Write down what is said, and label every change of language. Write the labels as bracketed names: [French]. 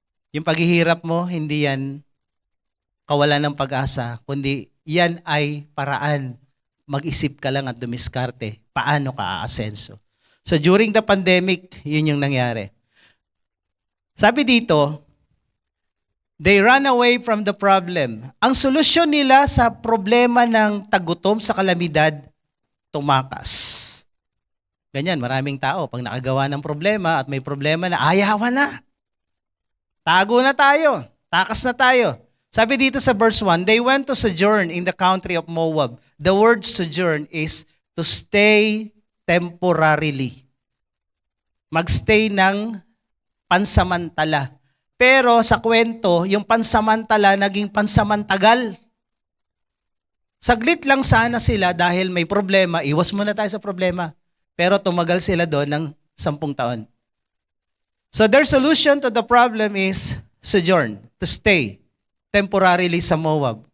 [Filipino] Yung paghihirap mo, hindi yan kawalan ng pag-asa, kundi yan ay paraan. Mag-isip ka lang at dumiskarte. Paano ka aasenso? [English] So during the pandemic, [Filipino] yun yung nangyari. Sabi dito, [English] they ran away from the problem. [Filipino] Ang solusyon nila sa problema ng tagutom sa kalamidad, tumakas. Ganyan, maraming tao, pag nakagawa ng problema at may problema na, ayawan na. Tago na tayo. Takas na tayo. Sabi dito sa [English] verse 1, they went to sojourn in the country of Moab. The word sojourn is to stay temporarily. [Filipino] Magstay ng pansamantala. Pero sa kwento, yung pansamantala naging pansamantagal. Saglit lang sana sila dahil may problema. Iwas muna tayo sa problema. Pero tumagal sila doon ng 10 taon. [English] So their solution to the problem is sojourn, to stay temporarily sa Moab.